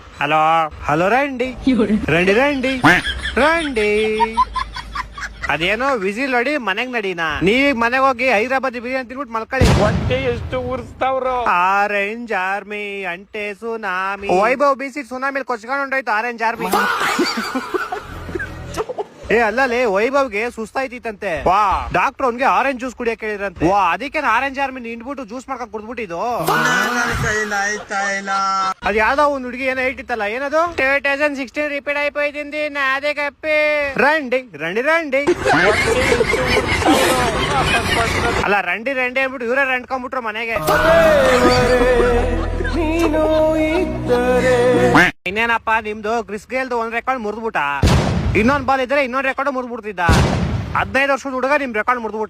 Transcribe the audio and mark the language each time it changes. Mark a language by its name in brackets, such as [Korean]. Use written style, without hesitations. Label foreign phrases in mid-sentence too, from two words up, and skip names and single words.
[Telugu] హలో హలో రండి రండి [Kannada] ರಂಡಿ ರಂಡಿ ಅದೇನೋ ವಿಸಿಲ್ ಹೊಡಿ ಮನೆಗ್ ನಡೀನಾ ನೀವ್ ಮನೆಗ್ ಹೋಗಿ ಹೈದರಾಬಾದ್ ಬಿರಿಯಾನಿ ತಿನ್ಬಿಟ್ಟು ಮಲ್ಕೊಳ್ಳಿ. ಹೊಟ್ಟೆ ಎಷ್ಟು ಉರ್ಸ್ತಾವ್ರು. ಆರೆಂಜ್ ಆರ್ಮಿ ಅಂಟೆ ಸುನಾಮಿ ವೈಭವ್ ಬಿಸಿ ಸುನಾಮಿ ಕೊಚ್ಕೊಂಡು ಹೊಂಟೋಯ್ತು ಆರೆಂಜ್ ಆರ್ಮಿ. ಏ ಅಲ್ಲೇ ವೈಭವ್ಗೆ ಸುಸ್ತಾಯ್ತಿತ್ತಂತೆ. ವಾ ಡಾಕ್ಟರ್ ಅವ್ನ್ಗೆ [English] orange juice [Kannada] ಕುಡಿಯಕ್ ಹೇಳಿದ್ರಂತೆ. ವಾ ಅದಕ್ಕೆ ಆರೆಂಜ್ ಆರ್ಮಿ ನಿಂಡ್ಬಿಟ್ಟು ಜ್ಯೂಸ್ ಮಾಡ್ಕೊಂಡ್ ಕುಡ್ದ್ಬಿಟ್ಟಿದ್ದು. ಅದ್ ಯಾವ್ದೋ ಒಂದ್ ಹುಡುಗಿ ಏನೋ ಹೇಳ್ತಿತ್ತಲ್ಲ, ಏನದು 2016 ರಿಪೀಟ್ [Telugu] అయిపోయింది నాదే కప్పి రండి రండి రండి [Kannada] ಅಲ್ಲ ರಂಡಿ ರಂಡಿ ಅಂದ್ಬಿಟ್ಟು ಇವರೇ ರಂಡ್ಕೊಂಡ್ಬಿಟ್ರು ಮನೆಗೆ. ಇನ್ನೇನಪ್ಪ ನಿಮ್ದು ಕ್ರಿಸ್ ಗೇಲ್ದು ಒಂದ್ ರೆಕಾರ್ಡ್ ಮುರಿದ್ಬಿಟ್ಟ, ಇನ್ನೊಂದ್ ಬಾಲ್ ಇದ್ರೆ ಇನ್ನೊಂದ್ ರೆಕಾರ್ಡ್ ಮುರಿದ್ಬಿಡ್ತಿದ್ದ. 15 ವರ್ಷದ ಹುಡುಗ ನಿಮ್ ರೆಕಾರ್ಡ್ ಮುರಿದ್ಬಿಟ್ಟ.